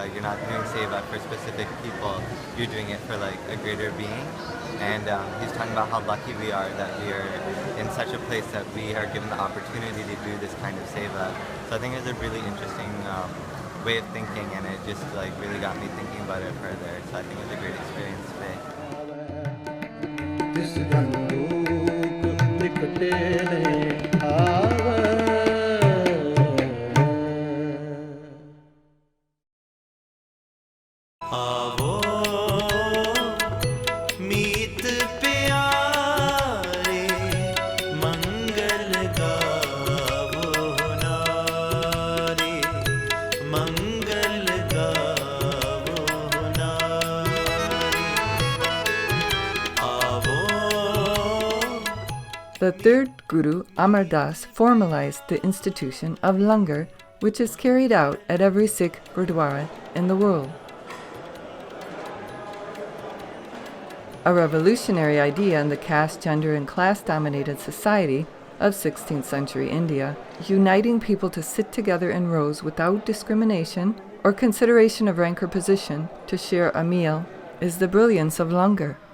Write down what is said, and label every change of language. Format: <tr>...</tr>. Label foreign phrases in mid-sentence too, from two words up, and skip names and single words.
<en>You're not doing seva for specific people. You're doing it for like a greater being. And he's talking about how lucky we are that we are in such a place that we are given the opportunity to do this kind of seva. So I think it's a really interesting way of thinking, and it just like really got me thinking about it further. So I think it was a great experience today.</en> <pa>ਤਿਸ ਜਨ ਦੂਖ ਨਿਕਟੇ ਨਹੀਂ ਆਵੈ। ਆਵੋ ਮੀਤ ਪਿਆਰੇ ਮੰਗਲ ਗਾਵੋ ਨਾਰੇ ਮੰਗਲ ਗਾਵੋ ਨਾਰੇ ਆਵੋ।</pa> <en>The third Guru, Amar Das, formalized the institution of langar, which is carried out at every Sikh Gurdwara in the world. A revolutionary idea in the caste, gender, and class-dominated society of 16th century India, uniting people to sit together in rows without discrimination or consideration of rank or position to share a meal, is the brilliance of langar.</en>